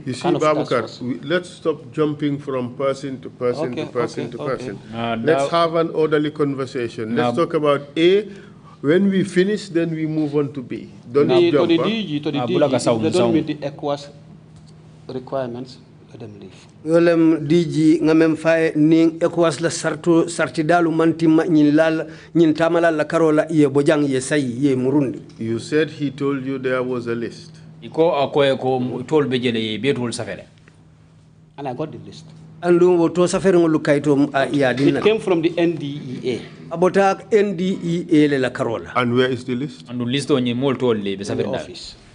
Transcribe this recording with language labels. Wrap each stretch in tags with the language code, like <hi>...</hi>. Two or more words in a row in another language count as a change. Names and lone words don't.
<en>You see, Baboucarr, let's stop jumping from person to person to person to person. Let's have an orderly conversation. Let's talk about A. When we finish, then we move on to B. Don't jump. To the DG, if they don't meet the ECOWAS requirements, let them leave.</en> <man>DG ngamem fay ning ECOWAS la sartidalu mantima nyin tamala la karola ye bojang ye say ye murundi.</man> <en>You said he told you there was a list. And I got the list. It came from the NDEA. And where is the list? In the office.</en>